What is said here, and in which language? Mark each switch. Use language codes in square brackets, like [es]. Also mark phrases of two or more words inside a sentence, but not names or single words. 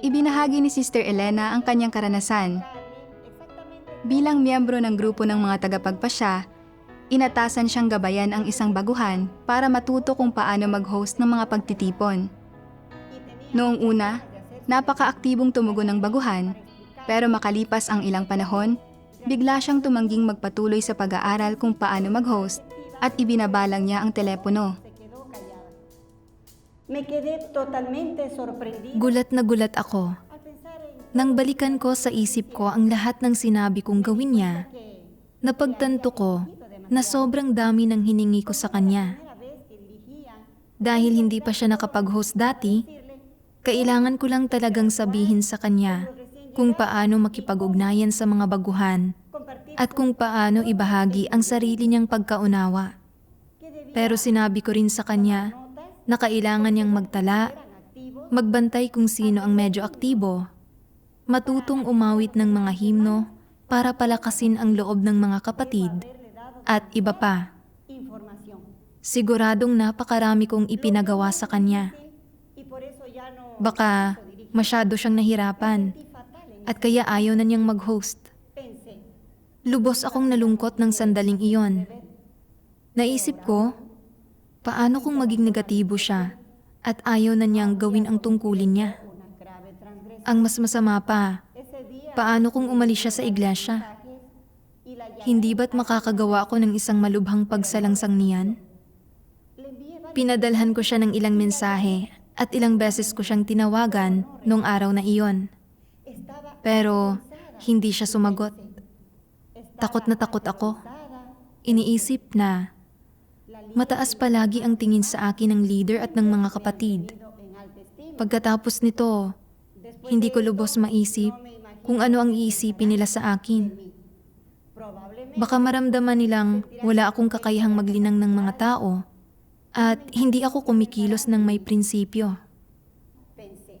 [tl] Ibinahagi ni Sister Elena ang kanyang karanasan. Bilang miyembro ng grupo ng mga tagapagpasya, inatasan siyang gabayan ang isang baguhan para matuto kung paano mag-host ng mga pagtitipon. Noong una, napaka-aktibong tumugon ng baguhan, pero makalipas ang ilang panahon, bigla siyang tumangging magpatuloy sa pag-aaral kung paano mag-host at ibinabalang niya ang telepono. [es] me quedé totalmente sorprendida [tl] Gulat na gulat ako. [es] al pensar en [tl] Nang balikan ko sa isip ko ang lahat ng sinabi kong gawin niya, que napagtanto ko na sobrang dami ng hiningi ko sa kanya. [es] la vez que dirigía, [tl] Dahil hindi pa siya nakapag-host dati, kailangan ko lang talagang sabihin sa kanya kung paano makipag-ugnayan sa mga baguhan compartir at kung paano ibahagi ang sarili niyang pagkaunawa. [es] que debía [tl] Pero sinabi ko rin sa kanya notas na kailangan niyang magtala, [es] eran activos, [tl] magbantay kung sino ang medyo aktibo, matutong umawit ng mga himno para palakasin ang loob ng mga kapatid, [es] haberle dado [tl] at iba pa. información. Siguradong napakarami kong ipinagawa sa kanya. [es] Y por eso ya no [tl] Baka masyado siyang nahirapan [es] sentí fatal en [tl] at kaya ayaw na niyang mag-host. pensé, Lubos akong nalungkot ng sandaling iyon. Naisip ko, paano kung maging negatibo siya at ayaw na niyang gawin ang tungkulin niya? [es] una grave transgresión. [tl] Ang mas masama pa, [es] Ese día [tl] paano kung umalis siya sa iglesia? [es] y la llamé, [tl] Hindi ba't makakagawa ako ng isang malubhang pagsalangsang niyan? [es] le envié varios [tl] Pinadalhan ko siya ng ilang mensahe at ilang beses ko siyang tinawagan noong araw na iyon. estaba Pero hindi siya sumagot. Takot na takot ako. Iniisip na mataas palagi ang tingin sa akin ng leader at ng mga kapatid. [es] en alta estima. [tl] Pagkatapos nito, hindi ko lubos maisip kung ano ang iisipin nila sa akin. Probablemente Baka maramdaman nilang wala akong kakayahang maglinang ng mga tao at hindi ako kumikilos ng may prinsipyo. pensé,